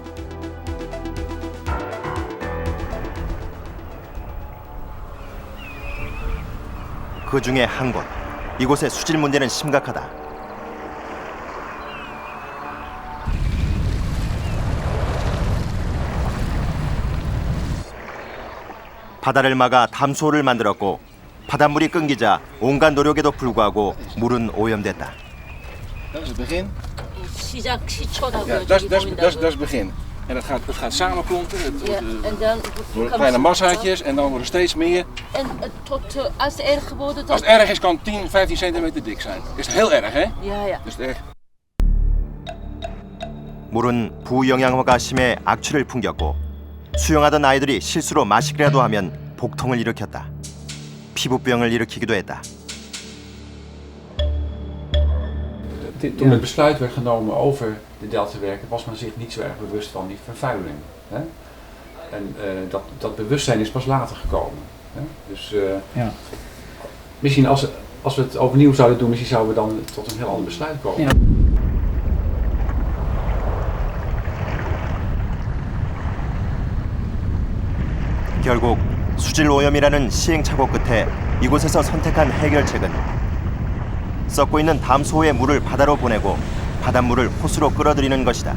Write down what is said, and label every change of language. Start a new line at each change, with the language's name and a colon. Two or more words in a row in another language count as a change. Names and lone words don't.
Korean: 그 중에 한 곳, 이곳의 수질 문제는 심각하다. 바다를 막아 담수호를 만들었고 바닷물이 끊기자 온갖 노력에도 불구하고 물은 오염됐다.
Dutch: Dat is het begin.
Korean: 시초라고
Dutch: Ja, dat is het begin. En dat gaat samenklonken. Worden kleine massaatjes en dan worden steeds meer. En als het erg wordt, Als het erg is, kan 10, 15 centimeter dik zijn. Is het heel erg, hè? Ja. Dus echt.
Korean: 물은 부영양화가 심해 악취를 풍겼고 수영하던 아이들이 실수로 마시기라도 하면 복통을 일으켰다. 피부병을 일으키기도 했다.
Dutch: Toen het besluit werd genomen over de deltawerken was men zich niet zo erg bewust van die vervuiling. Hè? En dat bewustzijn is pas later gekomen. Hè? Dus misschien als we het overnieuw zouden doen, misschien zouden we dan tot een heel ander besluit komen. Ja.
Korean: 결국 수질 오염이라는 시행착오 끝에 이곳에서 선택한 해결책은 썩고 있는 담수호의 물을 바다로 보내고 바닷물을 호수로 끌어들이는 것이다.